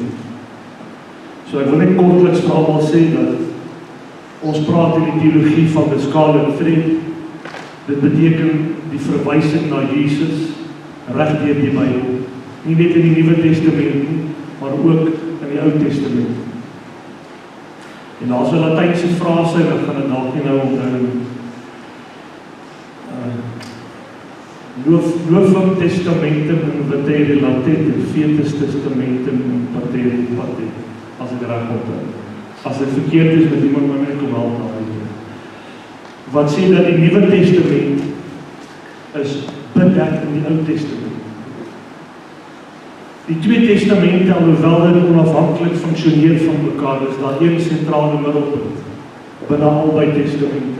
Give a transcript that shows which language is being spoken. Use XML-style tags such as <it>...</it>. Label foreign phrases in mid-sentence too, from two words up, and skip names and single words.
<af>So ek wil net kortliks vir almal sê dat ons praat in die teologie van the Scarlet Thread. Dit beteken die verwysing na Jesus reg deur die Bybel. Nie net in die Nuwe Testament nie, maar ook in die Ou Testament. En daar's 'n Latynse frase, ek gaan dit dalk nie nou onthou nie.</af> <la>Novum Testamentum in vete related, Vetus Testamentum in pater pater,</la> <af>as ek reg onthou. As dit verkeerd is, met iemand my net kom help daarmee. Wat sê dat die Nuwe Testament is bedek in die Ou Testament. Die twee testamente, alhoewel dit onafhanklik funksioneer van mekaar, is daar een sentrale middelpunt binne albei testamente.</af>